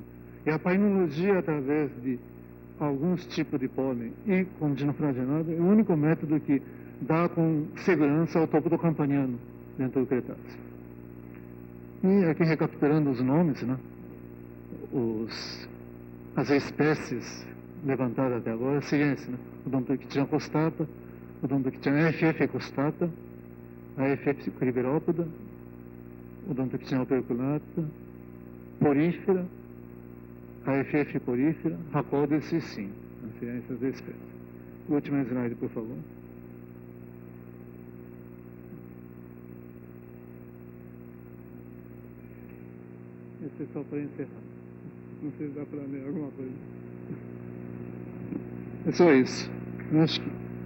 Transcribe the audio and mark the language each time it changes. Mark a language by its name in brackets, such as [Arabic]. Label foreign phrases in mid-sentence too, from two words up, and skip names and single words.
[Portuguese] E a painologia, através de alguns tipos de pólen e com ginoflagelado, é o único método que dá com segurança ao topo do campaniano dentro do Cretáceo. E aqui recapitulando os nomes, né? As espécies levantadas até agora seriam esse, né? Odontoquitina costata, Odontoquitina FF costata, a FF criberópoda, Odontoquitina operculata, porífera, a FF porífera, Rhacodes e sim. Seriam essas espécies. Última slide, por favor. Esse é só para encerrar. Não sei se dá para ler alguma coisa. É só isso. Eu acho que...